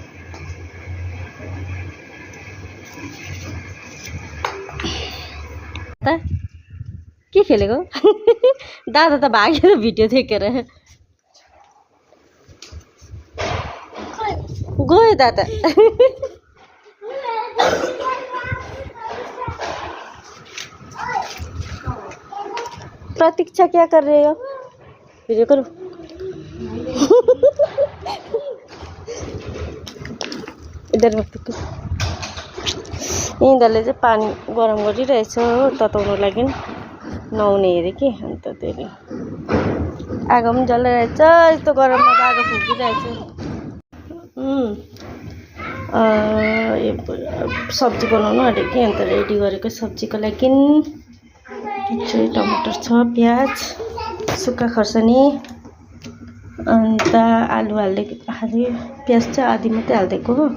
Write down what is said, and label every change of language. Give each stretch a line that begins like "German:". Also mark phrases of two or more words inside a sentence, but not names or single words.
Nepali: के खेलेको? दादा त भागेर भिडियो देखेर गयो दादा।
Hindi: प्रतीक्षा क्या कर रहे हो? वीडियो करो। इधर मत पकड़।
Nepali: यिनीहरूले चाहिँ पानी गरम गरिरहेछ तताउनु लागि नुहाउने हेरे कि अन्त त्यसले आगो पनि जलाइरहेछ। यस्तो गरममा आगो फुकिरहेछ। सब्जी बनाउनु आँटेको कि अन्त रेडी गरेको सब्जीको लागि चाहिँ टमाटर छ, प्याज, सुक्खा खोर्सानी अन्त आलु हाल्दै प्याज चाहिँ आधी मात्रै हालिदिएको हो।